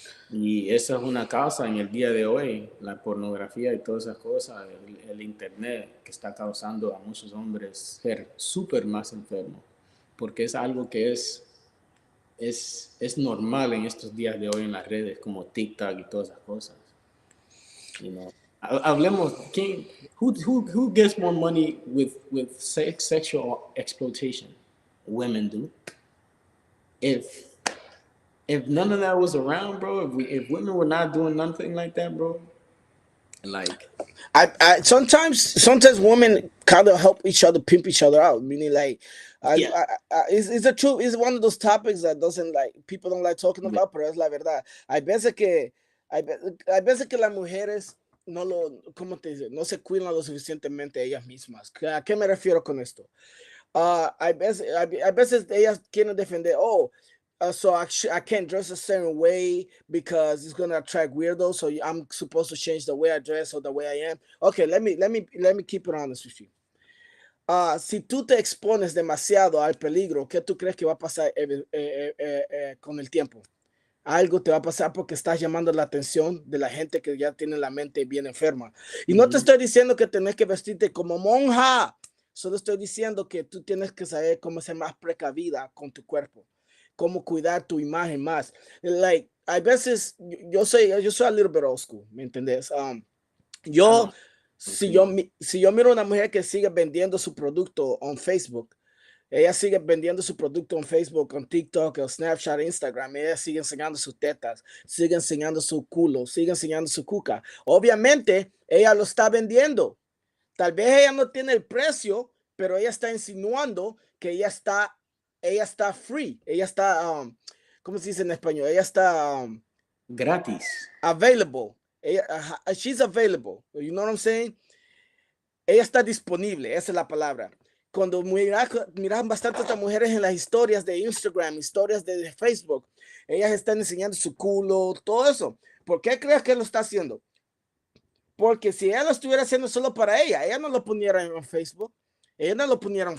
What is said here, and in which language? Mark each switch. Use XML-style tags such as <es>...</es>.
<es>Y esa es una causa en el día de hoy, la pornografía y todas esas cosas, el internet que está causando a muchos hombres ser súper más enfermos, porque es algo que es normal en estos días de hoy en las redes como TikTok y todas esas cosas.</es> <en>You know.</en> <es>Hablemos,</es> <en>who gets more money with sexual exploitation? Women do. If if none of that was around, bro, if women were not doing nothing like that, bro, like sometimes women kind of help each other pimp each other out, meaning like yeah, it's the truth. It's one of those topics that doesn't like people don't like talking yeah, about,</en> <es>pero es la verdad. Hay veces que las mujeres no lo, ¿cómo te dice? No se cuidan lo suficientemente ellas mismas. ¿A qué me refiero con esto? Hay veces ellas quieren defender,</es> <en>oh, so I can't dress a certain way because it's gonna attract weirdos. So I'm supposed to change the way I dress or the way I am. Okay, let me keep it honest with you.</en> <es>Si tú te expones demasiado al peligro, ¿qué tú crees que va a pasar con el tiempo? Algo te va a pasar porque estás llamando la atención de la gente que ya tiene la mente bien enferma. Y no te mm-hmm. estoy diciendo que tenés que vestirte como monja. Solo estoy diciendo que tú tienes que saber cómo ser más precavida con tu cuerpo, cómo cuidar tu imagen más. Like, hay veces, yo soy</es> <en>a little bit old school,</en> <es>¿me entendés?</es> <en>I</en> <es>Yo,</es> <en>don't see.</en> <es>si yo miro una mujer que sigue vendiendo su producto en Facebook, ella sigue vendiendo su producto en Facebook, en TikTok, en Snapchat, Instagram. Ella sigue enseñando sus tetas, sigue enseñando su culo, sigue enseñando su cuca. Obviamente, ella lo está vendiendo. Tal vez ella no tiene el precio, pero ella está insinuando que ella está free. Ella está, ¿cómo se dice en español? Ella está Gratis.</es> <en>available. She's available. You know what I'm saying?</en> <es>ella está disponible, esa es la palabra. Cuando miras bastantes mujeres en las historias de Instagram, historias de Facebook, ellas están enseñando su culo, todo eso. ¿Por qué crees que lo está haciendo? Porque si ella lo estuviera haciendo solo para ella no lo poniera en Facebook, ella no lo poniera en</es>